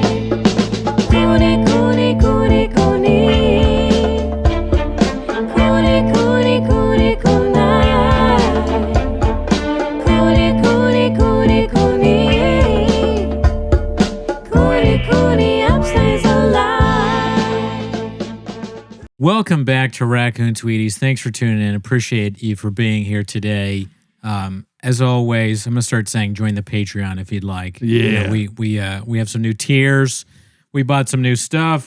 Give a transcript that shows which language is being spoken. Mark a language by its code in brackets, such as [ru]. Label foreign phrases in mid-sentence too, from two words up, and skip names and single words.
[en] Cooney, Cooney, Cooney, Cooney. Cooney, Cooney, Cooney, Cooney. Cooney, Cooney, Cooney, Cooney. Cooney, Cooney, upstays alive. Welcome back to Raccoon Tweeties. Thanks for tuning in. Appreciate you for being here today. As always, I'm gonna start saying join the Patreon if you'd like. Yeah. We have some new tiers. We bought some new stuff.